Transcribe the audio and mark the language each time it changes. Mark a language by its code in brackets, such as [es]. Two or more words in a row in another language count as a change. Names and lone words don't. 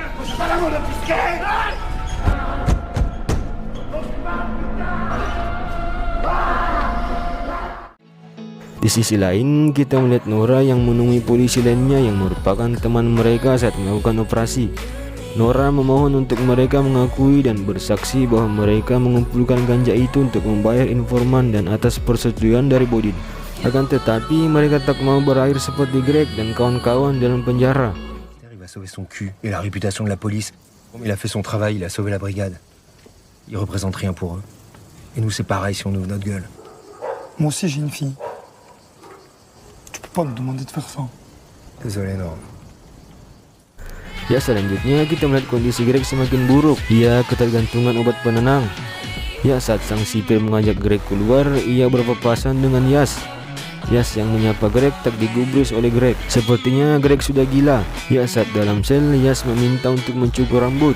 [id] Di sisi lain, kita melihat Nora yang menemui polisi lainnya yang merupakan teman mereka saat melakukan operasi. Nora memohon untuk mereka mengakui dan bersaksi bahwa mereka mengumpulkan ganja itu untuk membayar informan dan atas persetujuan dari Bodin. Akan tetapi mereka tak mau berakhir seperti Greg dan kawan-kawan dalam penjara. [fr] Il va sauver son cul et la réputation de la police. Il a fait son travail, il a sauvé la brigade. Il représente rien pour eux. Et nous c'est pareil si on ouvre notre gueule. Moi aussi j'ai une fille. Tu peux pas me demander de faire ça. Désolé Norm. [id] Ya, selanjutnya kita melihat kondisi Greg semakin buruk. Ia ketergantungan obat penenang. Ya, saat sang sipir mengajak Greg keluar, ia berpapasan dengan Yas. Yas yang menyapa Greg tak digubris oleh Greg. Sepertinya Greg sudah gila. Ya, saat dalam sel, Yas meminta untuk mencukur rambut.